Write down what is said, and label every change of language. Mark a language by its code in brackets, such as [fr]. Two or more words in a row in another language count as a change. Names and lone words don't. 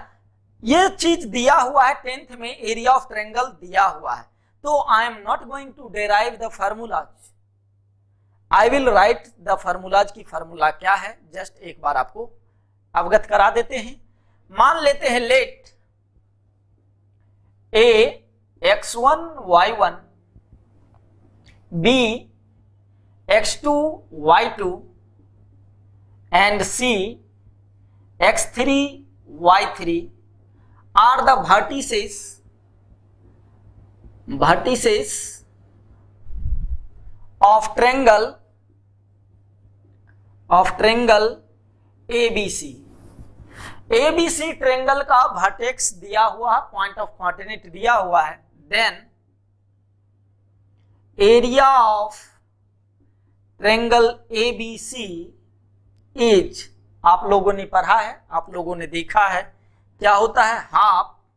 [hi] ये चीज दिया हुआ है 10th में, [en] area of triangle [hi] दिया हुआ है। [en] to I am not going to derive the formulas, I will write the formulas, आई विल राइट द फार्मूलाज [hi] की फार्मूला क्या है, जस्ट एक बार आपको अवगत करा देते हैं। मान लेते हैं [en] let A x1 y1, b x2 y2 and c x3 y3 are the vertices of triangle ABC। [hi] ABC ट्रायंगल का वर्टेक्स दिया हुआ है, [en] point of coordinate [hi] दिया हुआ है। [en] then area of triangle ABC is, [hi] आप लोगों ने पढ़ा है, आप लोगों ने देखा है, क्या होता है, हाफ